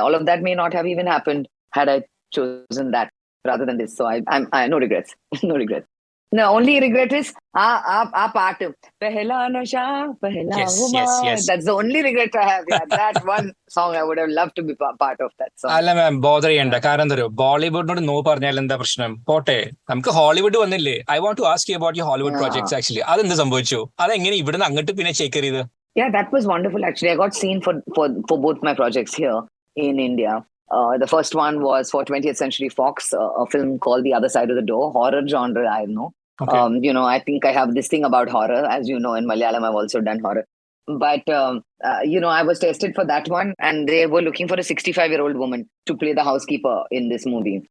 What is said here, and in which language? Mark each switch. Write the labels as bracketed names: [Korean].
[English] All of that may not have even happened had I chosen that rather than this. So I no regrets. No regrets. The only regret is our part. Pehla Nasha, Pehla Huma. Yes. That's the only regret I have. Yeah, that one song I would have loved to be part of that song. [Malayalam] അല്ല മാം, bother ചെയ്യണ്ട. കാരണം എന്താ പറയുക, ബോളിവുഡിനോട് no പറഞ്ഞാൽ എന്താ പ്രശ്നം? പോട്ടെ, നമുക്ക് ഹോളിവുഡ് വന്നില്ലേ. [English] I want to ask you about your Hollywood projects actually. [Malayalam] അതെന്ത് സംഭവിച്ചു? അതെങ്ങനെ ഇവിടുന്ന് അങ്ങോട്ട് പിന്നെ ചെക്ക് ചെയ്ത്? [English] Yeah, that was wonderful actually. I got seen for both my projects here in India. The first one was for 20th Century Fox, a film called The Other Side of the Door, horror genre, I know. Okay. You know, I think I have this thing about horror. As you know, in Malayalam, I've also done horror. But, you know, I was tested for that one, and they were looking for a 65-year-old woman to play the housekeeper in this movie.